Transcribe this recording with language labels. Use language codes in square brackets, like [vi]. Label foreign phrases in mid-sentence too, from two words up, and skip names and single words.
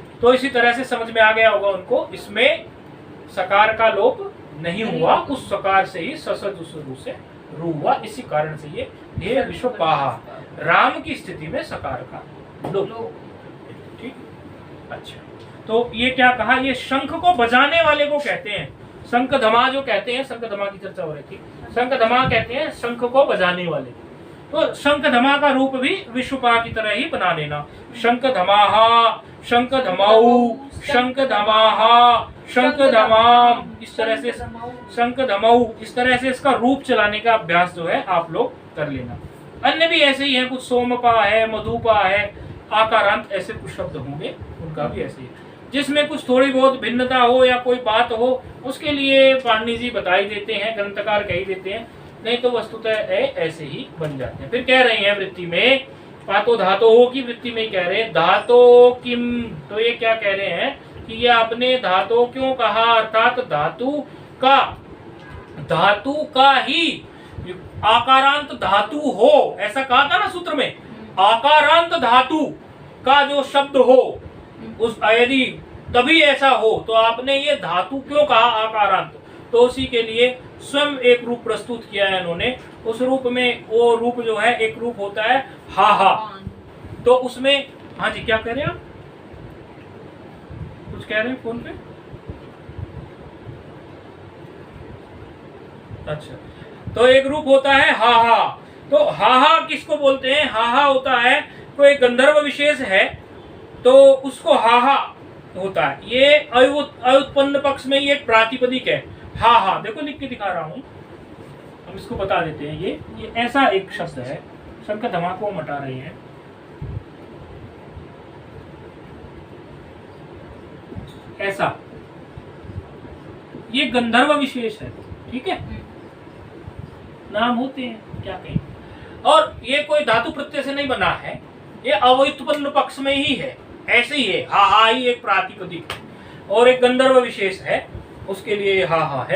[hi] तो इसी तरह से समझ में आ गया होगा उनको, इसमें सकार का लोप नहीं हुआ, उस सकार से ही ससद से रू हुआ, इसी कारण से ये हे विश्वपाहा, राम की स्थिति में सकार का लोप, ठीक। अच्छा, तो ये क्या कहा, ये शंख को बजाने वाले को कहते हैं, शंख धमा जो कहते हैं, शंख धमा की चर्चा हो रही थी, शंख धमा कहते हैं शंख को बजाने वाले। तो शंख धमा का रूप भी विश्वपा की तरह ही बना लेना। [sa] शंख धमाहा, शंख धमाऊ, शंख धमाहा, शंख धमाम, [hi] इस तरह से शंख धमाऊ, इस तरह से इसका रूप चलाने का अभ्यास जो है आप लोग कर लेना। अन्य भी ऐसे ही है, कुछ सोमपा है, मधुपा है, आकारांत, ऐसे कुछ शब्द होंगे, उनका भी ऐसे ही। जिसमें कुछ थोड़ी बहुत भिन्नता हो या कोई बात हो, उसके लिए पाणिनि जी बता ही देते हैं, ग्रंथकार कह ही देते हैं, नहीं तो वस्तुतः ऐसे ही बन जाते हैं। फिर कह रहे हैं वृत्ति में, पातो धातो की वृत्ति में कह रहे हैं [sa] धातो किम, [hi] तो ये क्या कह रहे हैं कि ये आपने धातो क्यों कहा, अर्थात धातु का ही आकारांत धातु हो, ऐसा कहा था ना सूत्र में, आकारांत धातु का जो शब्द हो, उस यदि तभी ऐसा हो तो आपने ये धातु क्यों कहा आकारांत, तो उसी के लिए स्वयं एक रूप प्रस्तुत किया है इन्होंने। उस रूप में वो रूप जो है, एक रूप होता है हा हा, तो उसमें, हाँ जी क्या कह रहे हैं आप, कुछ कह रहे हैं फोन पे? अच्छा, तो एक रूप होता है हा हा, तो हा हा किसको बोलते हैं, हा हा होता है कोई गंधर्व विशेष है तो उसको हा हा होता है। ये अयुत्पन्न पक्ष में ये एक प्रातिपदिक है हा हा, देखो लिख के दिखा रहा हूं, हम इसको बता देते हैं। ये ऐसा एक शब्द है, शंख धमा को हम हटा रहे हैं, ऐसा, ये गंधर्व विशेष है, ठीक है, नाम होते हैं क्या कहें, और ये कोई धातु प्रत्यय से नहीं बना है, ये अव्युत्पन्न पक्ष में ही है, ऐसे ही है, हा हा ही एक प्रातिपदिक है और एक गंधर्व विशेष है, उसके लिए हा हा है।